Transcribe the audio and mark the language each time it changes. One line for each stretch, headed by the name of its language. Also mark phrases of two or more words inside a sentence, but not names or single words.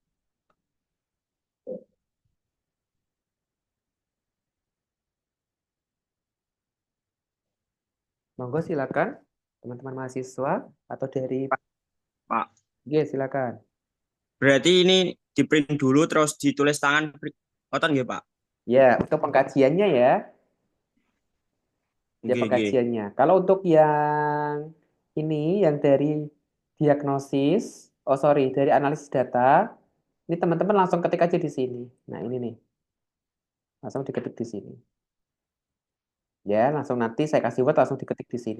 Indonesian: Monggo silakan, teman-teman mahasiswa atau dari Pak. Oke, silakan. Berarti ini di print dulu terus ditulis tangan
Javanese: ngoten nggih,
Indonesian: Pak? Ya, untuk pengkajiannya ya,
Javanese: Nggih, nggih.
Indonesian: pengkajiannya. Kalau untuk yang ini, yang dari diagnosis, dari analisis data, ini teman-teman langsung ketik aja di sini. Nah, ini nih. Langsung diketik di sini. Ya, langsung nanti saya kasih Word langsung diketik di sini.